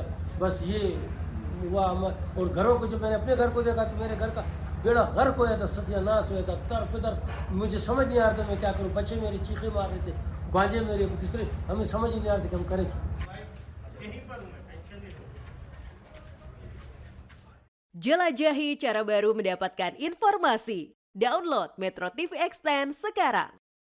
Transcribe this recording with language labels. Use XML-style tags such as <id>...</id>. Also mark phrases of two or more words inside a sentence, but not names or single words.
<hi>बस ये हुआ और घरों को जब मैंने अपने घर को देखा तो मेरे घर का बेड़ा गर्क हो था, सत्यानाश हुआ था, तर पितर मुझे समझ नहीं आ रहा था मैं क्या करूँ। बच्चे मेरे चीखे मार रहे थे, भांजे मेरे दूसरे, हमें समझ ही नहीं आ रहा था कि हम करें क्या।</hi> <id>Jelajahi cara baru mendapatkan informasi. Download Metro TV Extend sekarang.</id>